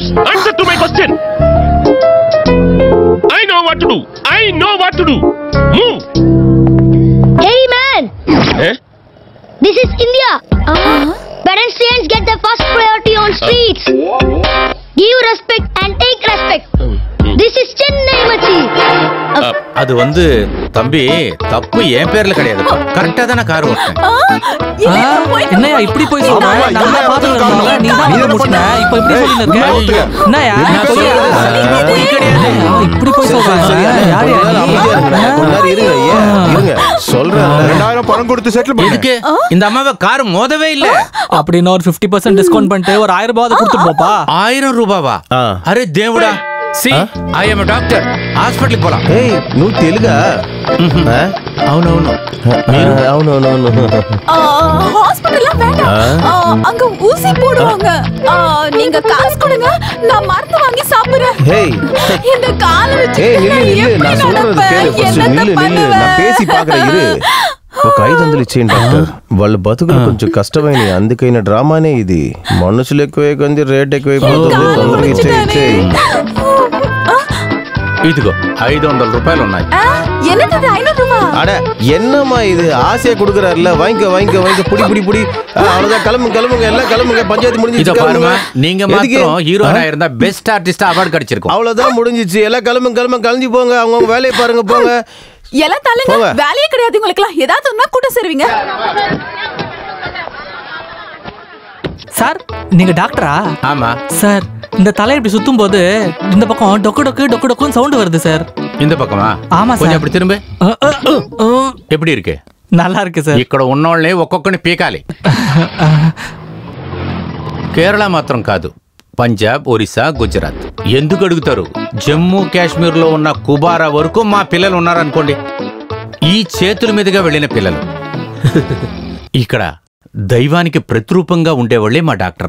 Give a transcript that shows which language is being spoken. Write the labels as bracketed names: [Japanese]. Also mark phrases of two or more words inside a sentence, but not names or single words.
[English] Answer to my question. I know what to do. I know what to do. Move. Hey man. This is India. Pedestrians get the first priority on streets. Give respect and take respect. This is Chennai machi. [Tamil] அது தம்பி தப்பு என் பேர்ல கிடையாது. கரெக்டா தான கார் ஓட்டுறேன். என்னையா இப்படி போய் சொல்ற? நம்ம பாத்துறோம்ல, நீ தான் வந்து முட்டின. இப்போ இப்படி சொல்லிட்டு இருக்க. என்னையா இப்படி போய் சொல்ற? யார் இருங்க சொல்றேன். 2000 பணம் கொடுத்து செட்டில் எதுக்கு? இந்த அம்மாவை கார் மோதவே இல்ல. அப்படினா ஒரு 50% டிஸ்கவுண்ட் பண்ணிட்டு ஒரு 1000 ரூபாய் கொடுத்து போப்பா. 1000 ரூபாவா? [Telugu] అరే దేవుడా. [English] See, I am a doctor. [Tamil] ஹாஸ்பிடல் போலாம். [Telugu] ఏయ్ నువ్వు తెలుగా? అవునవును. మీరు అవునవును. [Tamil] ஹாஸ்பிடல்ல வேண்டாம். அங்க ஊசி போடுவாங்க. நீங்க காசு கொடுங்க, நான் மருந்து வாங்கி சாப்பிடுறேன். ஹேய் இந்த கால வச்சு நில்லு நான் சொல்றது கேளு. நில்லு நான் பேசி பார்க்கறேன் இரு. [Telugu] ఒక 500 ఇచ్చేయండి డాక్టర్. వాళ్ళ బతుకులు కొంచెం కష్టమైన అందుకైన డ్రామానే ఇది. మనుషులు ఎక్కువే కొంచెం రేట్ ఎక్కువైపోతుంది. తొందరగా ఇచ్చేయి. ఇదిగో 500 రూపాయలు ఉన్నాయి. [Tamil] என்னது 500 ரூபாய்? அட என்னம்மா இது? ஆசையா கொடுக்கறாருல, வாங்கிக்க புடி. அவ்வளவுதான், கிளம்புங்க எல்லாம் கிளம்புங்க. பஞ்சாயத்து முடிஞ்சிச்சு. இத பாருங்க, நீங்க மாத்திரம் ஹீரோனா இருந்தா [English] best artist award [Tamil] கிடைச்சிருக்கும். அவ்வளவுதான் முடிஞ்சிச்சு. எல்லாம் கிளம்புங்க கலஞ்சி போங்க. அவங்க வேலையை பாருங்க போங்க. எல்லாம் தள்ளுங்க. வேலையே கிடையாது உங்களுக்குலாம். ஏதாவது ஒண்ணா கூட்ட சேருவீங்க. சார் நீங்க டாக்டரா? ஆமா சார். இந்த தலை இப்படி சுத்தும் போது இந்த பக்கம் டொக்கு டொக்குன்னு சவுண்ட் வருது சார். இந்த பக்கமா? ஆமா சார். கொஞ்சம் அப்படி திரும்ப. எப்படி இருக்கு? நல்லா இருக்கு సార్. [Telugu] ఇక్కడ ఉన్నోళ్ళని ఒక్కొక్కని పీకాలి. కేరళ మాత్రం కాదు, పంజాబ్, ఒరిస్సా, గుజరాత్. ఎందుకు అడుగుతారు? జమ్మూ కాశ్మీర్ లో ఉన్న కుబారా వరకు మా పిల్లలు ఉన్నారనుకోండి. ఈ చేతుల మీదుగా వెళ్ళిన పిల్లలు. ఇక్కడ దైవానికి ప్రతిరూపంగా ఉండేవాళ్ళే మా డాక్టర్లు.